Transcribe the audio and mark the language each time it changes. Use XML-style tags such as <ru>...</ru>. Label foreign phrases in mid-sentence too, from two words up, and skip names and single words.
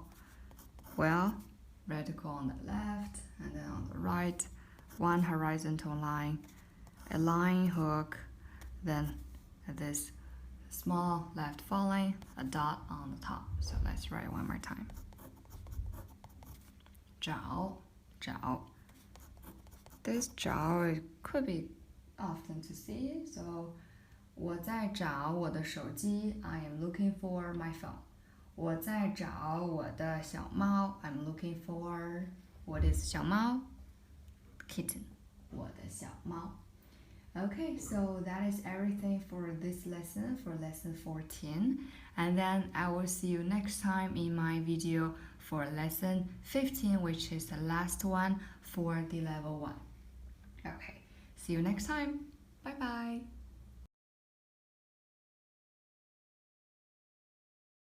<en>Well, radical on the left and then on the right, one horizontal line, a line hook, then this small left falling, a dot on the top. So let's write it one more time. 找. This 找 it could be often to see. So</en> <zh>我在找我的手机</zh> <en>I am looking for my phone.</en> <zh>我在找我的小猫</zh> <en>I'm looking for, what is 小猫? Kitten.</en> <zh>我的小猫.</zh> <en>Okay, so that is everything for this lesson, for lesson 14. And then I will see you next time in my video for lesson 15, which is the last one for the level 1. Okay, see you next time. Bye bye.</en>